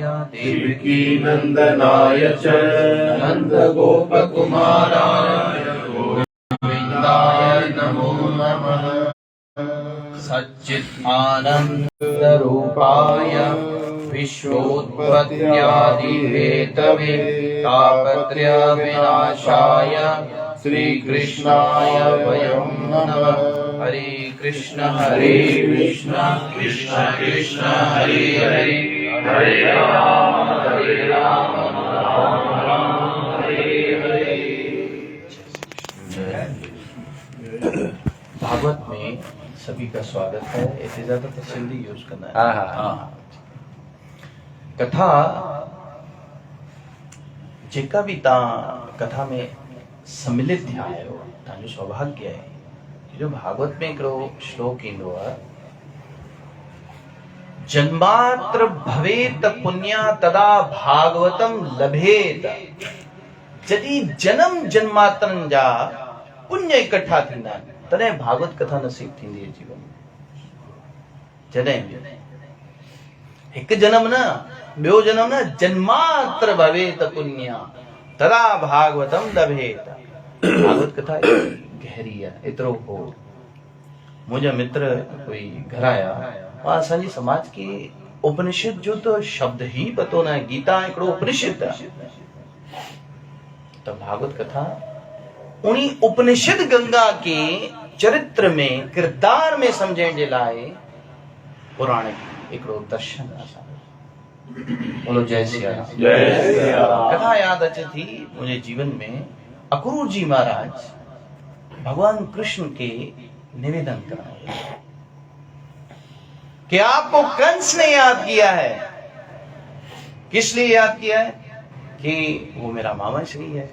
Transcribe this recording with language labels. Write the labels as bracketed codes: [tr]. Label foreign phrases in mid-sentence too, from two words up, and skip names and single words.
[sa] देवकी नंदनाय च नंदगोपकुमाराय गोविन्दाय नमो नमः। सच्चिदानन्दरूपाय विश्वोत्पत्त्यादिहेतवे तापत्रयविनाशाय श्रीकृष्णाय वयं नमः। हरे कृष्ण कृष्ण कृष्ण हरे हरे, हरे राम राम हरे हरे। [hi] भागवत में सभी का स्वागत है। इससे ज्यादा तो सिंधी यूज करना है। [sd] हाँ। कथा जेका भी ता कथा में सम्मिलित थिया आहियो, तव्हांजो सौभाग्य है। जो भागवत में हिकिड़ो श्लोक ईंदो आहे, [sa] जन्मात्र भवेत पुण्या तदा भागवतम लभेत। [sd] जॾहिं जन्म जन्मात्रनि जा पुण्य इकट्ठा थींदा आहिनि तॾहिं भागवत कथा नसीब थींदी आहे जीवन में। जॾहिं हिकु जन्म न, ॿियो जन्म न, [sa] जन्मात्र भवेत पुण्या तदा भागवतम लभेत। [hi] भागवत कथा गहरी है। [sd] एतिरो हो, मुंहिंजा मित्र कोई घर आया, असांजी समाज के उपनिषद जो तो शब्द ही पतो न है। गीता हिकिड़ो उपनिषद आहे, तो भागवत कथा उन्हीं उपनिषद गंगा के चरित्र में किरदार में समझण जे लाइ पुराणिक हिकिड़ो दर्शन आहे। [hi] बोलो जय सिया राम। कथा [sd] याद अचे थी [hi] मुझे जीवन में अक्रूर जी महाराज भगवान कृष्ण के निवेदन कराए कि आपको कंस ने याद किया है। किस लिए याद किया है? कि वो मेरा मामा श्री है।